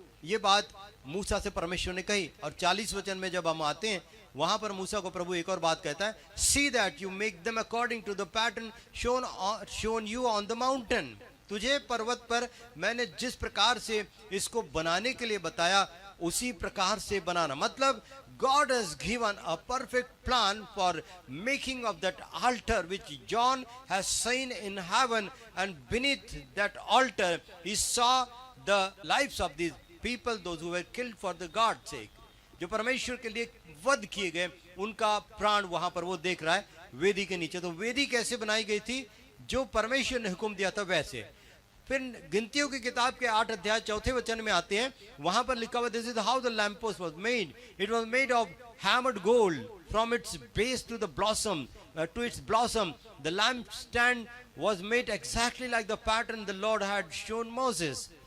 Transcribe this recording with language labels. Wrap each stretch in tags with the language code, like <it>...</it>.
<hi>ये बात मूसा से परमेश्वर ने कही। और 40 वचन में जब हम आते हैं वहां पर मूसा को प्रभु एक और बात कहता है,</hi> <en>See that you make them according to the pattern shown you on the mountain.</en> <hi>तुझे पर्वत पर मैंने जिस प्रकार से इसको बनाने के लिए बताया उसी प्रकार से बनाना।</hi> <en>मतलब God has given a perfect plan for making of that altar which John has seen in heaven, and beneath that altar he saw the lives of these people, those who were killed for the God's sake,</en> <hi>जो परमेश्वर के लिए वध किए गए, उनका प्राण वहां पर वो देख रहा है वेदी के नीचे। तो वेदी कैसे बनाई गई थी? जो परमेश्वर ने हुक्म दिया था वैसे। फिर गिनतियों की किताब के 8 अध्याय 4 वचन में आते हैं, वहां पर लिखा हुआ,</hi> <en>This is how the lamp post was made, it was made of hammered gold from its base to the blossom to its blossom, the lamp stand was made exactly like the pattern the Lord had shown Moses.</en>